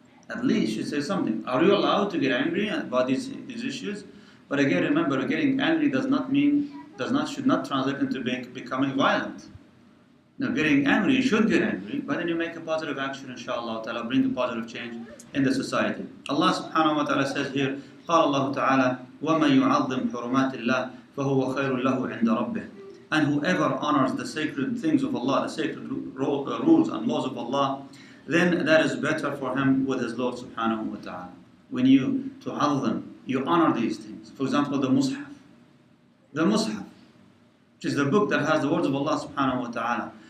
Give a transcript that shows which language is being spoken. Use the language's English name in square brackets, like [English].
[English] At least you should say something. Are you allowed to get angry about these issues? But again, remember, getting angry should not translate into becoming violent. Now, getting angry, you should get angry, but then you make a positive action, inshallah ta'ala, bring a positive change in the society. Allah subhanahu wa ta'ala says here, [Arabic] قال الله تعالى وَمَن يُعَظِّمْ حُرُمَاتِ اللَّهِ فَهُوَ خَيْرٌ لَهُ عِنْدَ رَبِّهِ. [English] And whoever honors the sacred things of Allah, the sacred rules and laws of Allah, then that is better for him with his Lord subhanahu wa ta'ala. When you tu'azzim, you honor these things. For example, the Mus'haf. The Mus'haf, which is the book that has the words of Allah subhanahu wa ta'ala.